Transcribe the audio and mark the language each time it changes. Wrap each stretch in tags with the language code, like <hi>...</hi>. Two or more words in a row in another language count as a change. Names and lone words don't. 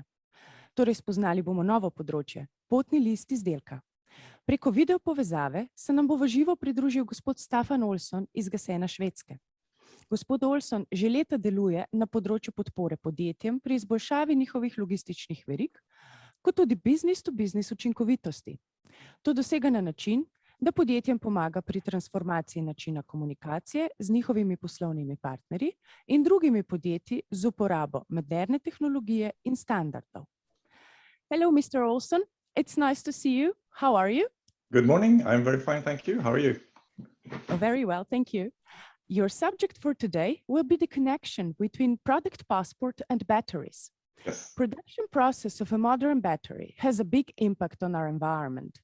<sl>Torej, spoznali bomo novo področje, potni list izdelka. Preko video povezave se nam bo v živo pridružil gospod Staffan Olsson iz GS1 Švedske. Gospod Olsson že leta deluje na področju podpore podjetjem pri izboljšavi njihovih logističnih verig, kot tudi</sl> <en>business-to-business</en> <sl>učinkovitosti. To dosega na način, da podjetjem pomaga pri transformaciji načina komunikacije z njihovimi poslovnimi partnerji in drugimi podjetji z uporabo moderne tehnologije in standardov.</sl> <en>Hello, Mr. Olsson. It's nice to see you. How are you? Good morning. I'm very fine, thank you. How are you? Oh, very well, thank you. Your subject for today will be the connection between product passport and batteries. Yes. Production process of a modern battery has a big impact on our environment.</en>